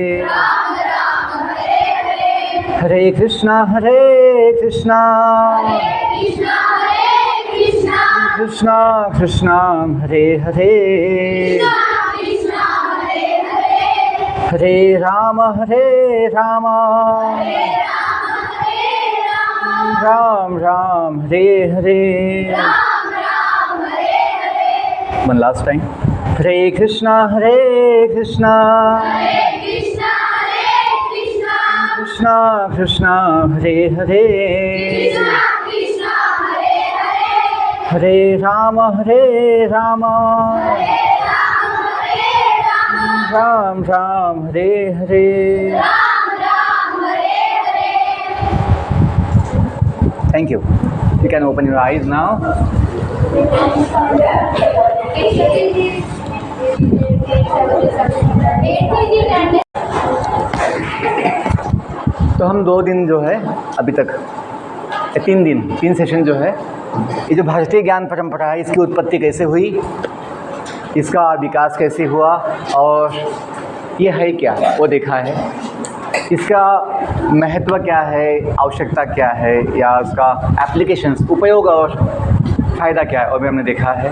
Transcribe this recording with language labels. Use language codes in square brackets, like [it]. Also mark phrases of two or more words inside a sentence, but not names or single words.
[hi] हरे कृष्णा कृष्णा कृष्णा हरे हरे हरे राम राम राम हरे हरे। [en] One last time. [hi] हरे कृष्णा कृष्णा कृष्णा हरे हरे हरे राम राम राम हरे हरे। [en] Thank you. You can open your eyes now. [hi] तो हम 2 दिन जो है अभी तक 3 सेशन जो है, ये जो भारतीय ज्ञान परंपरा है इसकी उत्पत्ति कैसे हुई, इसका विकास कैसे हुआ और ये है क्या वो देखा है, इसका महत्व क्या है, आवश्यकता क्या है या उसका एप्लीकेशंस उपयोग और फ़ायदा क्या है और भी हमने देखा है।